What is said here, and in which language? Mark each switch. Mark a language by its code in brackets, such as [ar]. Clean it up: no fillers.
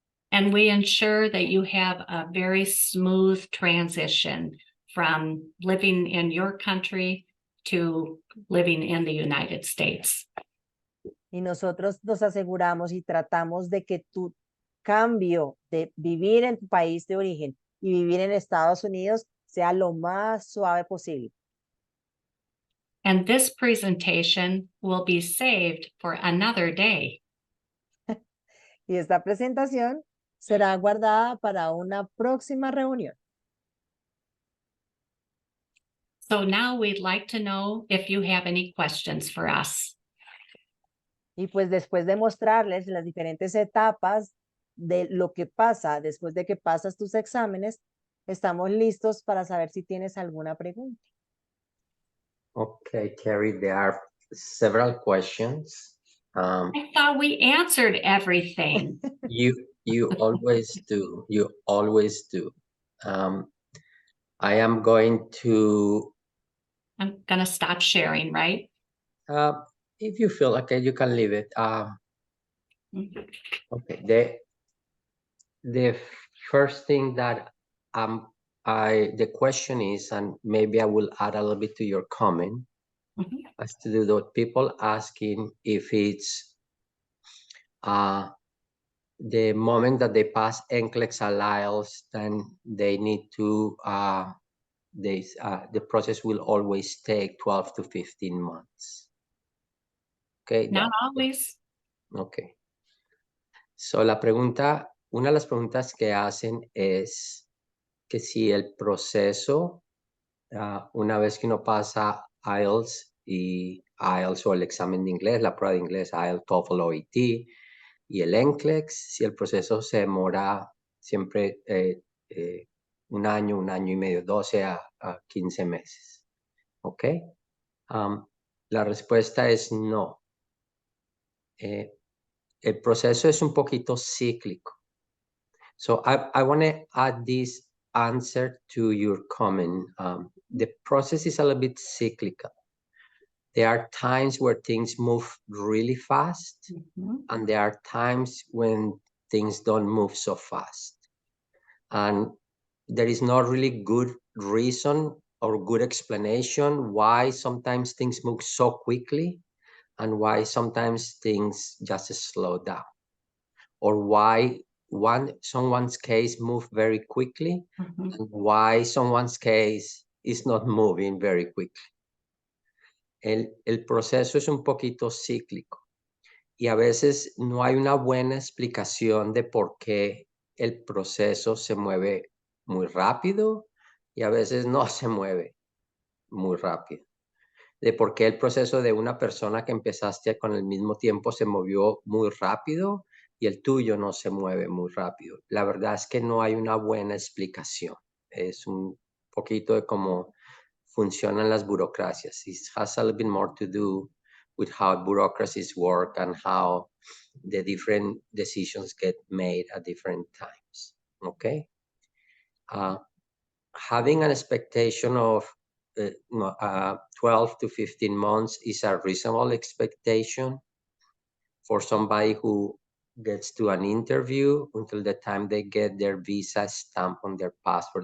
[en] And we ensure that you have a very smooth transition from living in your country to living in the United States. [es] Y nosotros nos aseguramos y tratamos de que tu cambio de vivir en tu país de origen y vivir en Estados Unidos sea lo más suave posible. [en] And this presentation will be saved for another day. [es] Y esta presentación será guardada para una próxima reunión. [en] So now we'd like to know if you have any questions for us. [es] Y pues después de mostrarles las diferentes etapas de lo que pasa después de que pasas tus exámenes, estamos listos para saber si tienes alguna pregunta. [en] Okay, Carrie, there are several questions. I thought we answered everything. You always do. You always do. I am going to. I'm going to stop sharing, right? If you feel okay, you can leave it. Okay. The first thing that the question is, and maybe I will add a little bit to your comment, as to do with people asking if it's the moment that they pass NCLEX or IELTS, then they need to the process will always take 12 to 15 months. Okay. Not always. Okay. [es] So una de las preguntas que hacen es que si el proceso, una vez que uno pasa IELTS o el examen de inglés, la prueba de inglés, IELTS, TOEFL, OET y el NCLEX, si el proceso se demora siempre un año y medio, 12 a 15 meses. ¿Ok? La respuesta es no. El proceso es un poquito cíclico. [en] So I want to add this answer to your comment. The process is a little bit cyclical. There are times where things move really fast, and there are times when things don't move so fast. And there is not really good reason or good explanation why sometimes things move so quickly and why sometimes things just slow down, or why someone's case move very quickly and why someone's case is not moving very quickly. [es] El proceso es un poquito cíclico y a veces no hay una buena explicación de por qué el proceso se mueve muy rápido y a veces no se mueve muy rápido. De por qué el proceso de una persona que empezaste con el mismo tiempo se movió muy rápido y el tuyo no se mueve muy rápido. La verdad es que no hay una buena explicación. Es un poquito de cómo funcionan las burocracias. [en] It has a little bit more to do with how bureaucracies work and how the different decisions get made at different times. Okay? Having an expectation of 12 to 15 months is a reasonable expectation for somebody who gets to an interview until the time they get their visa stamp on their passport.